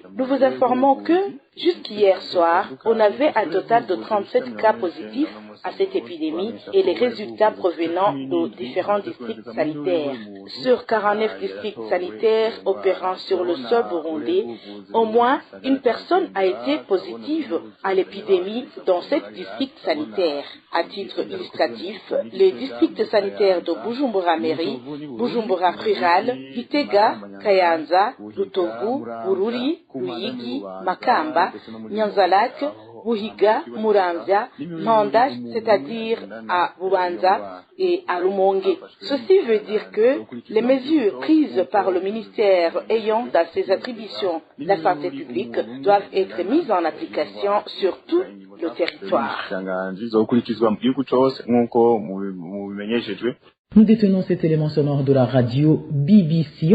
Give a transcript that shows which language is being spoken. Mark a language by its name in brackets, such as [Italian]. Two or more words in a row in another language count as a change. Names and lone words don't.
[French] Nous vous informons que, jusqu'hier soir, on avait un total de 37 cas positifs à cette épidémie et les résultats provenant de différents districts sanitaires. Sur 49 districts sanitaires opérant sur le sol burundais, au moins une personne a été positive à l'épidémie dans 7 districts sanitaires. À titre illustratif, les districts sanitaires de Bujumbura-Mairie, Bujumbura Rural, Gitega, Kayanza, Lutovu, Bururi, Ruyigi, Makamba, Nyanzalak, Buhiga, Muramvya, Manda, c'est-à-dire à Bubanza et à Rumonge. Ceci veut dire que les mesures prises par le ministère ayant dans ses attributions la santé publique doivent être mises en application sur tout le territoire. Nous détenons cet élément sonore de la radio BBC.